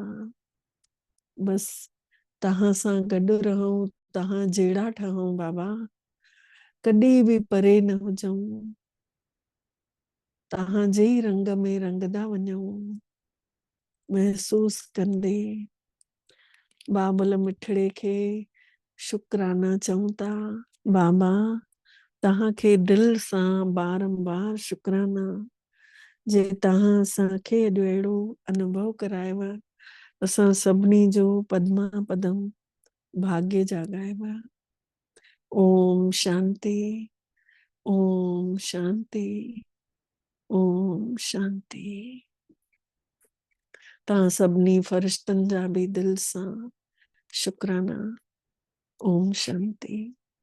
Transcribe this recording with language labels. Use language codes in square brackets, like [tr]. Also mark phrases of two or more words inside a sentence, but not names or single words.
[sd] बस तव्हां सां गॾु रहूं, तव्हां जहिड़ा ठहूं बाबा, कॾहिं बि परे न हुजऊं, तव्हां जे ई रंग में रंगदा वञूं, महसूस कंदे बाबल मिठड़े खे शुक्राना चऊं था। बाबा तव्हांखे दिल सां बारंबार शुक्राना, जे तव्हां असांखे अॼु अहिड़ो अनुभव करायव, असां सभिनी जो पद्मा पदम भाग्य जाॻायव। ओम शांति, ओम शांति, ओम शांति। तव्हां सभिनी फरिश्तनि जा बि दिल सां शुक्राना। ओम शांति।